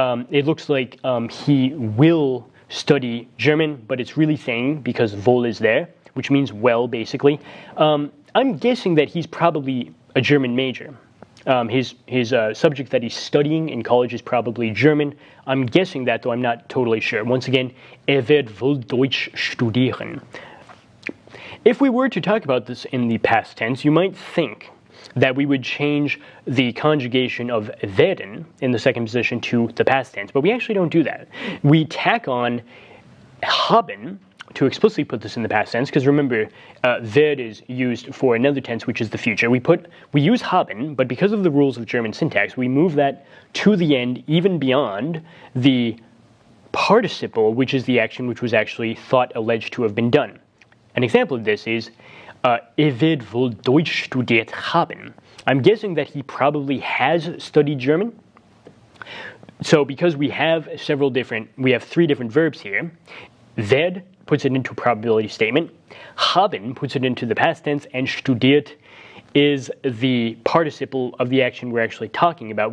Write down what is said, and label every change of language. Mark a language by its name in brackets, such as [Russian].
[English] It looks like he will study German, but it's really saying, because wohl is there, which means well, basically. I'm guessing that he's probably a German major. His subject that he's studying in college is probably German. I'm guessing that, though I'm not totally sure. Once again, [German] wird wohl Deutsch studieren. [English] If we were to talk about this in the past tense, you might think that we would change the conjugation of werden in the second position to the past tense, but we actually don't do that. We tack on haben to explicitly put this in the past tense, because remember, werd is used for another tense, which is the future. We use haben, but because of the rules of German syntax, we move that to the end, even beyond the participle, which is the action which was actually thought alleged to have been done. An example of this is, [German] wird wohl Deutsch studiert haben. [English] I'm guessing that he probably has studied German. So because we have three different verbs here, werd puts it into a probability statement, haben puts it into the past tense, and studiert is the participle of the action we're actually talking about.